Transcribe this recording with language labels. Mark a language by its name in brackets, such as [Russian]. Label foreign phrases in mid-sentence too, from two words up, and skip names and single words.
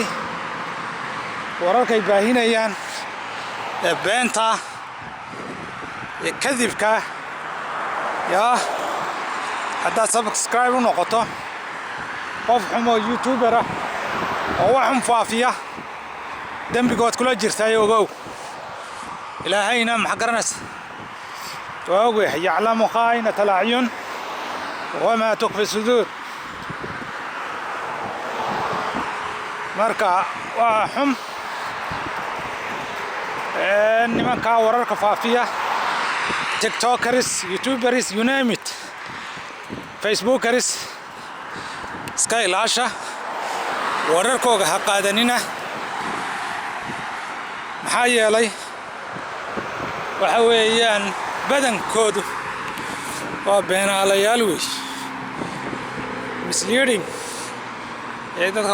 [Somali] wararkay baahinayaan beenta ee kadibka yaa haddaad subscribe u noqoto qof xumo YouTuber ah oo wax xun faafiya dembigood kula jirtay ogow ilaahayna maxaa garanaysa [Arabic] وهو يعلم خائنة الأعين وما تخفي الصدور [Somali] marka waa xum nimanka wararka faafiya tiktokers youtubers [English] you name it [Somali] facebookers iska ilaasha wararkooga ha qaadanina maxaa yeelay waxa weeyaan badankoodu waa beenaalayaal wey misleading ee dadka